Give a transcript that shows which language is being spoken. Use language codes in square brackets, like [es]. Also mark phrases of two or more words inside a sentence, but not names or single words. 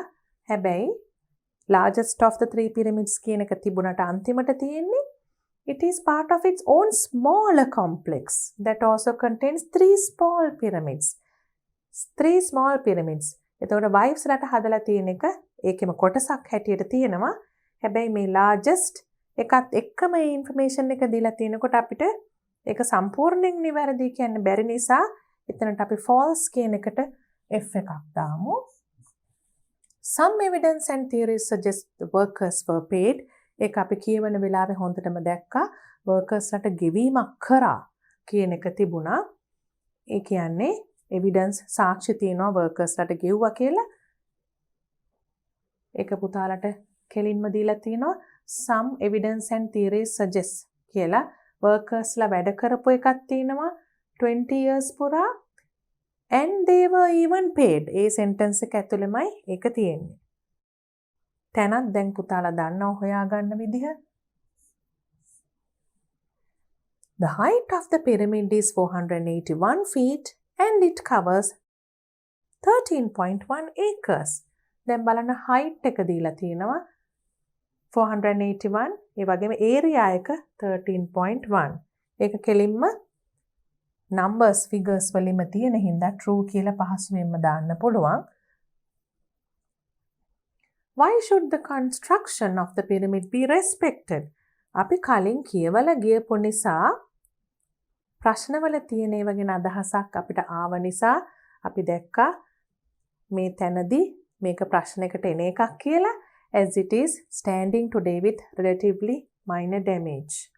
[en] හැබැයි largest of the 3 pyramids [si] කියන එක තිබුණට අන්තිමට තියෙන්නේ [en] it is part of its own smaller complex that also contains 3 small pyramids. 3 small pyramids. [si] එතකොට wives ලට හදලා තියෙන එක ඒකෙම කොටසක් හැටියට තියෙනවා. හැබැයි මේ largest එකත් එක්කම මේ information එක දීලා තියෙනකොට අපිට ඒක සම්පූර්ණයෙන් නිවැරදි කියන්න බැරි නිසා එතනට අපි false කියන එකට F එකක් දාමු. [en] Some evidence and theories suggest the workers were paid. [si] ඒක අපි කියවන වෙලාවේ හොඳටම දැක්කා workers ලට ගෙවීමක් කරා කියන එක තිබුණා. ඒ කියන්නේ evidence සාක්ෂි තියෙනවා workers ලට ගෙව්වා කියලා. ඒක පුතාලට කෙලින්ම දීලා තියෙනවා [en] some evidence and theories suggest [si] කියලා. workers ලා වැඩ කරපු එකක් තියෙනවා 20 years පුරා [en] and they were even paid. [si] ඒ sentence එක ඇතුළෙමයි ඒක තියෙන්නේ. තැනත් දැන් පුතාලා දන්නව හොයාගන්න විදිහ. [en] The height of the pyramid is 481 feet and it covers 13.1 acres. [si] දැන් බලන්න height එක දීලා තියෙනවා 481. ඒ වගේම area එක 13.1. ඒක කෙලින්ම [en] numbers figures [si] වලින්ම තියෙන හින්දා true කියලා පහසුවෙන්ම දාන්න පුළුවන්. [en] Why should the construction of the pyramid be respected? [si] අපි කලින් කියවලා ගියපු නිසා ප්‍රශ්නවල තියෙන ඒවා ගැන අදහසක් අපිට ආව නිසා අපි දැක්කා මේ තැනදී මේක ප්‍රශ්නයකට එන එකක් කියලා [en] as it is standing today with relatively minor damage.